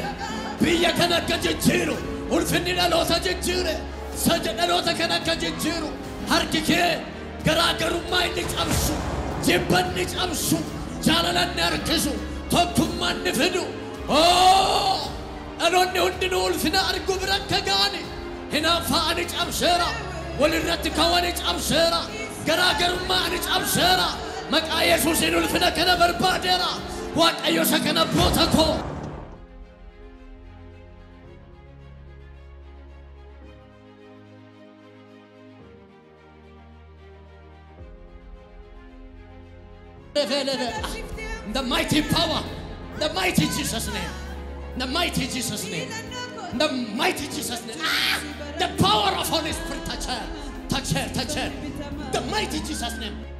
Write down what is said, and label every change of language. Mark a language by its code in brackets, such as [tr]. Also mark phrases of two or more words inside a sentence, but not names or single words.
[om] biyya kana akka jijjiiru ulfinni dhaloota jijjiire saja dhaloota kana akka jijjiiru harki kee garaagarummaa inni cabsu jibba inni cabsu jaalala inni harkisu tokkummaa inni fidu dhaloonni hundinuu ulfina argu bira akka ga'ani hinaaffaa ani cabseera walirratti kawwani cabseera garaagarummaa ani cabseera maqaa Yesuusiin ulfina kana barbaadeera waaqayyo isa kana abboota koo. [en] The mighty power, the mighty Jesus name, the mighty Jesus name, the mighty Jesus name. The power of Holy Spirit touch her, the mighty Jesus name.